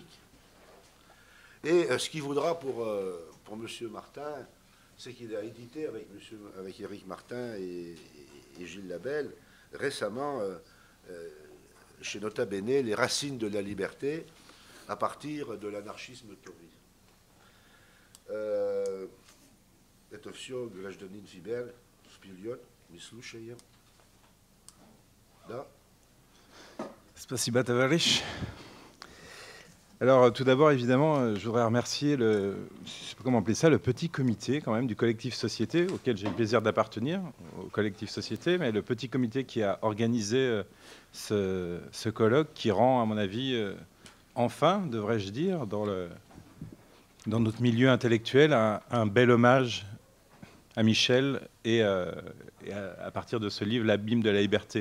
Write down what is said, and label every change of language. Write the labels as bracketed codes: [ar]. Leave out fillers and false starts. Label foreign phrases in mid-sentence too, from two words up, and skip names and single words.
[fr] Et ce qu'il voudra pour M. Martin, c'est qu'il a édité avec Éric Martin et Gilles Labelle, récemment, chez Nota Bene, Les racines de la liberté, à partir de l'anarchisme taurien. [ru] Это все гражданин Вибер вперед, не слушаем. Да. Спасибо товарищ. [fr] Alors tout d'abord, évidemment, je voudrais remercier je sais pas comment appeler ça, le petit comité quand même du collectif Société, auquel j'ai le plaisir d'appartenir, au collectif Société, mais le petit comité qui a organisé ce colloque qui rend, à mon avis, enfin, devrais-je dire, dans notre milieu intellectuel, un bel hommage à Michel et à partir de ce livre, L'abîme de la liberté.